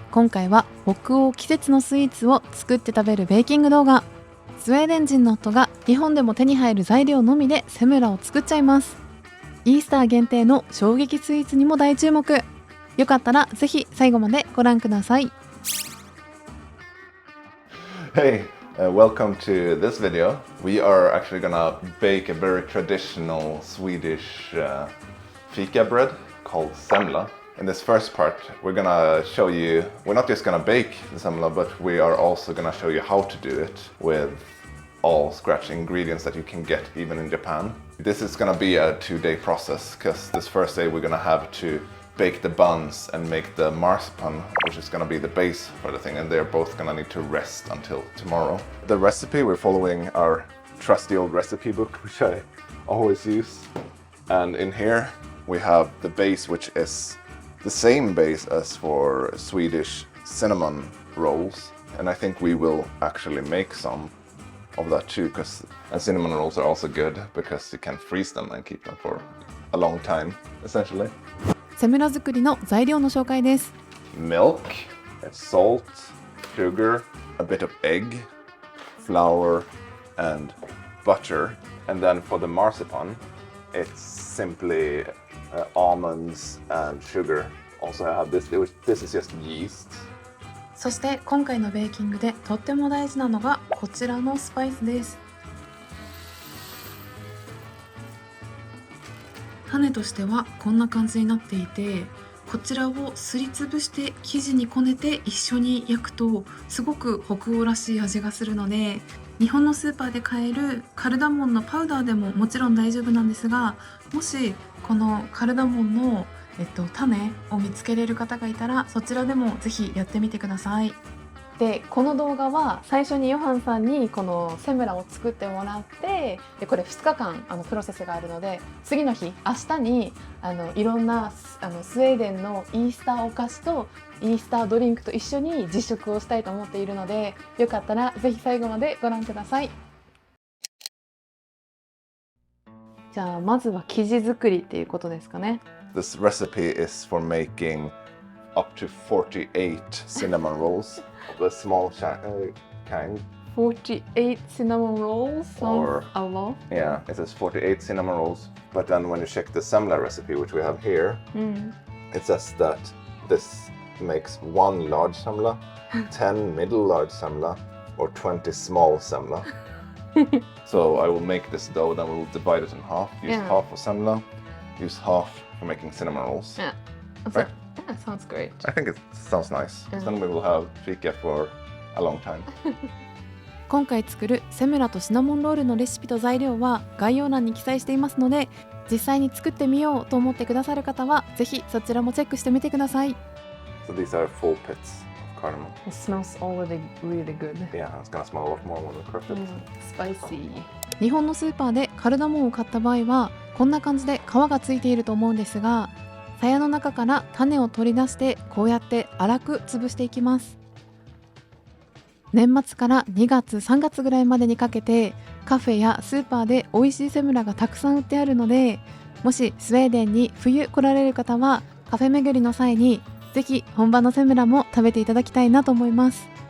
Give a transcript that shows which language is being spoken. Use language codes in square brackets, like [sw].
[ja] 今回は北欧季節のスイーツを作って食べるベーキング動画。スウェーデン人の夫が日本でも手に入る材料のみでセムラを作っちゃいます。イースター限定の衝撃スイーツにも大注目。よかったらぜひ最後までご覧ください。 [en] Hey, welcome to this video. We are actually gonna bake a very traditional Swedish fika bread called semla. In this first part, we're gonna show you, we're not just gonna bake the semla, but we are also gonna show you how to do it with all scratch ingredients that you can get even in Japan. This is gonna be a 2-day process, because this first day we're gonna have to bake the buns and make the marzipan, which is gonna be the base for the thing, and they're both gonna need to rest until tomorrow. The recipe, we're following our trusty old recipe book, which I always use. And in here we have the base, which is the same base as for Swedish cinnamon rolls, and I think we will actually make some of that too, because cinnamon rolls are also good because you can freeze them and keep them for a long time, essentially. [ja] セムラ作りの材料の紹介です。 [en] Milk, salt, sugar, a bit of egg, flour, and butter. And then for the marzipan, it's simply almonds and sugar. Also I have this is just yeast. [ja] そして今回のベーキングでとっても大事なのがこちらのスパイスです。種としてはこんな感じになっていて、こちらをすりつぶして生地にこねて一緒に焼くとすごく北欧らしい味がするので、日本のスーパーで買えるカルダモンのパウダーでももちろん大丈夫なんですが、もしこのカルダモンの、種を見つけれる方がいたらそちらでもぜひやってみてください。でこの動画は最初にヨハンさんにこのセムラを作ってもらって、でこれ2日間プロセスがあるので、次の日明日にいろんなスウェーデンのイースターお菓子とイースタードリンクと一緒に実食をしたいと思っているので、よかったらぜひ最後までご覧ください。じゃあまずは生地作りっていうことですかね。 [en] This recipe is for making up to 48 cinnamon rolls, the small kind. 48 cinnamon rolls sounds a lot. Yeah, it says 48 cinnamon rolls. But then when you check the semla recipe, which we have here, it says that this makes 1 large semla, 10 middle large semla, or 20 small semla. So I will make this dough, then we will divide it in half. Use half for semla, use half for making cinnamon rolls. Yeah. Right? Yeah, sounds great. I think it sounds nice. Then we will have fika for a long time. [ja] 今回作るセムラとシナモンロールのレシピと材料は概要欄に記載していますので、実際に作ってみようと思ってくださる方はぜひそちらもチェックしてみてください。 [en] So these are full pits of cardamom. It smells already really good. Yeah, it's gonna smell a lot more when we crush it. Spicy. [ja] 日本のスーパーでカルダモンを買った場合はこんな感じで皮がついていると思うんですが、鞘の中から種を取り出してこうやって粗く潰していきます。年末から2月3月ぐらいまでにかけてカフェやスーパーで美味しいセムラがたくさん売ってあるので、もしスウェーデンに冬来られる方はカフェ巡りの際にぜひ本場のセムラも食べていただきたいなと思います。